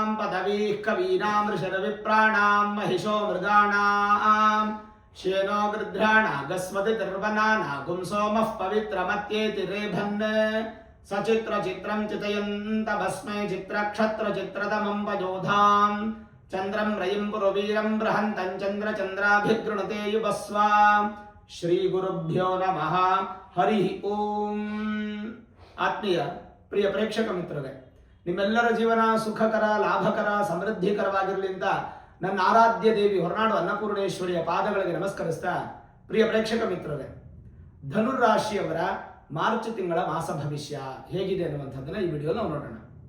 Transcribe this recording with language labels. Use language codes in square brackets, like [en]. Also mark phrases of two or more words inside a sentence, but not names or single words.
[sa] पदवीः कवीनां ऋषिर्विप्राणां महिषो मृगाणां श्येनो गृध्राणागस्वति तिर्वनानागुं सोमः पवित्रमत्येति रेभन् सचित्रचित्रं चितयन्तमस्मै चित्रक्षत्रचित्रतमं वयोधां चन्द्रं रयिं पुरवीरं बृहन्तं चन्द्रचन्द्राभिगृणुते युवस्वा श्रीगुरुभ्यो नमः हरि ओಂ. [kn] ಆತ್ಮೀಯ ಪ್ರಿಯ ಪ್ರೇಕ್ಷಕ ಮಿತ್ರರೇ, ನಿಮ್ಮೆಲ್ಲರ ಜೀವನ ಸುಖಕರ, ಲಾಭಕರ, ಸಮೃದ್ಧಿಕರವಾಗಿರಲಿ ಅಂತ ನನ್ನ ಆರಾಧ್ಯ ದೇವಿ ಹೊರನಾಡು ಅನ್ನಪೂರ್ಣೇಶ್ವರಿಯ ಪಾದಗಳಿಗೆ ನಮಸ್ಕರಿಸ್ತಾ, ಪ್ರಿಯ ಪ್ರೇಕ್ಷಕ ಮಿತ್ರರೇ, ಧನುರಾಶಿಯವರ ಮಾರ್ಚ್ ತಿಂಗಳ ಮಾಸ ಭವಿಷ್ಯ ಹೇಗಿದೆ ಅನ್ನುವಂಥದ್ದನ್ನ ಈ ವಿಡಿಯೋ ನಾವು ನೋಡೋಣ.